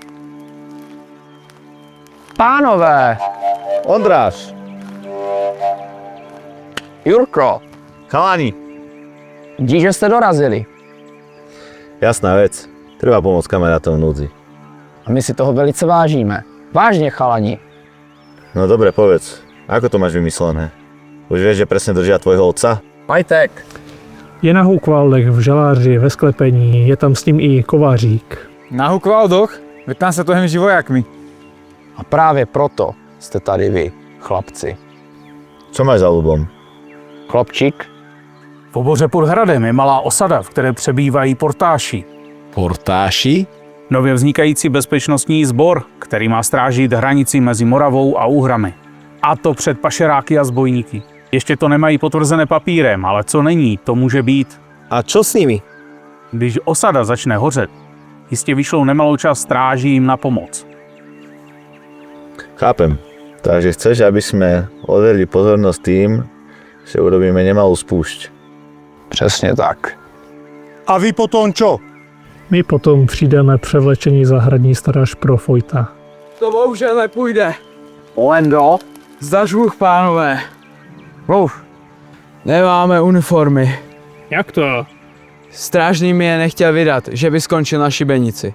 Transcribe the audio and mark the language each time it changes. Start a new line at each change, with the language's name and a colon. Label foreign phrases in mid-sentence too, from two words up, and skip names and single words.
Czech: Pánové! Ondráš! Jurko!
Slovak: Chalani!
Czech: Díky, že jste dorazili.
Slovak: Jasná vec. Treba pomôcť kamarátom v núdzi.
Czech: A my si toho velice vážíme. Vážně, chalani.
Slovak: No dobre, povedz. Ako to máš vymyslené? Už vieš, že presne držia tvojho otca? Pajtek.
Czech: Je na Hukvaldech v žaláři ve sklepení, je tam s ním i kovářík.
Slovak: Na Hukvaldoch? Veď tam sa to hemží vojakmi.
Czech: A právě proto jste tady vy, chlapci.
Slovak: Co máš za ľubom? Chlapčík?
Czech: V oboře pod hradem je malá osada, v které přebývají portáši. Portáši? Nově vznikající bezpečnostní sbor, který má strážit hranici mezi Moravou a Úhrami. A to před pašeráky a zbojníky. Ještě to nemají potvrzené papírem, ale co není, to může být.
Slovak: A čo s nimi?
Czech: Když osada začne hořet, jistě vyšlou nemalou část stráží jim na pomoc.
Slovak: Chápem. Takže chceš, aby sme odvedli pozornosť tým, že urobíme nemalú spúšť.
Czech: Přesně tak.
Slovak: A vy potom čo?
Czech: My potom přijdeme převlečení zahradní stráž pro Fojta. To bohužel nepůjde. Lendo? Zdař Bůh, pánové. Mluv. Nemáme uniformy. Jak to? Strážný mi je nechtěl vydat, že by skončil na šibenici.